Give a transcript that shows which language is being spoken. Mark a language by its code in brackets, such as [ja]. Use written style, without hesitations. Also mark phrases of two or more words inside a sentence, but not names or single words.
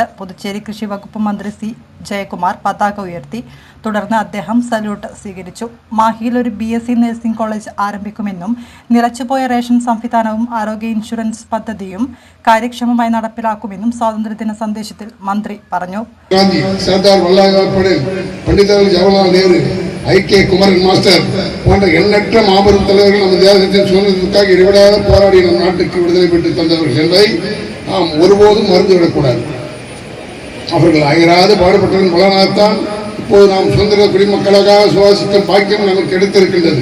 [ml] പുതുച്ചേരി കൃഷി വകുപ്പ് മന്ത്രി സി ജയകുമാർ പതാക ഉയർത്തി. തുടർന്ന് അദ്ദേഹം സല്യൂട്ട് സ്വീകരിച്ചു. മാഹിയിൽ ഒരു [en] BSc nursing college [ml] ആരംഭിക്കുമെന്നും നിലച്ചുപോയ റേഷൻ സംവിധാനവും ആരോഗ്യ ഇൻഷുറൻസ് പദ്ധതിയും കാര്യക്ഷമമായി നടപ്പിലാക്കുമെന്നും സ്വാതന്ത്ര്യദിന സന്ദേശത്തിൽ മന്ത്രി പറഞ്ഞു. [ta] ஐக்கிய குமரன் மாஸ்டர் போன்ற எண்ணற்ற மாபெரும் தலைவர்கள் நம்ம தேசத்தின் சுதந்திரத்திற்காக இடைவிடாத போராடி நம் நாட்டுக்கு விடுதலை பெற்று தந்தவர்கள் என்பதை நாம் ஒருபோதும் மறந்துவிடக்கூடாது. அவர்கள் அயராது பாடுபட்டதன் பலனாகத்தான் இப்போது நாம் சுதந்திர குடிமக்களாக சுவாசிக்கும் பாக்கியம் நமக்கு கிடைத்திருக்கின்றது.